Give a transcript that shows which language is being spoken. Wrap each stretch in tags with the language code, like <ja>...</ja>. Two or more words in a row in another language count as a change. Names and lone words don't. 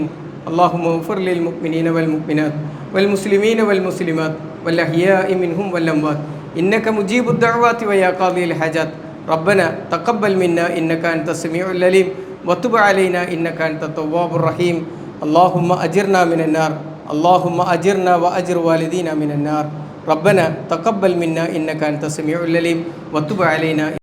<ar>اللهم اغفر للمؤمنين والمؤمنات والمسلمين والمسلمات والأحياء منهم والأموات إنك مجيب الدعوات ويا قاضي الحاجات. ربنا تقبل منا إنك أنت السميع العليم وتب علينا إنك أنت التواب الرحيم. اللهم أجرنا من النار. اللهم أجرنا وأجر والدينا من النار. ربنا تقبل منا إنك أنت السميع العليم وتب علينا.</ar>